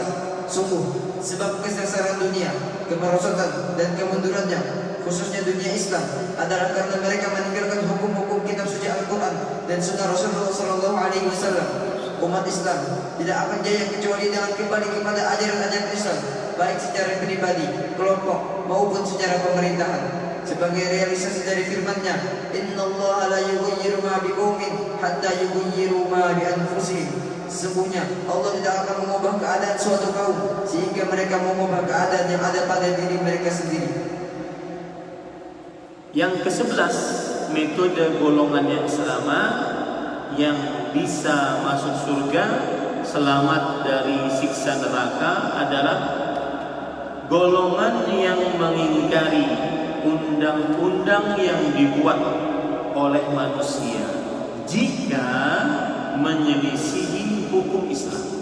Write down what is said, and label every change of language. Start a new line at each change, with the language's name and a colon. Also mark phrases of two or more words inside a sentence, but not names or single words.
Indonesian: Sungguh, sebab kesesaran dunia, kemerosotan dan kemundurannya, khususnya dunia Islam, adalah karena mereka meninggalkan hukum-hukum kitab suci Al-Quran dan sunnah Rasulullah SAW. Umat Islam tidak akan jaya kecuali dengan kembali kepada ajaran-ajaran Islam, baik secara pribadi, kelompok maupun secara pemerintahan. Sebagai realisasi dari firman-Nya,
Arabic: "إن الله لا يغير ما بقوم حتى يغيروا ما بأنفسهم."
Indonesian: Sesungguhnya Allah tidak akan mengubah keadaan suatu kaum sehingga mereka mengubah keadaan yang ada pada diri mereka sendiri. Yang ke-11, metode golongan yang selamat yang bisa masuk surga, selamat dari siksa neraka adalah golongan yang mengingkari undang-undang yang dibuat oleh manusia jika menyelisihi hukum Islam.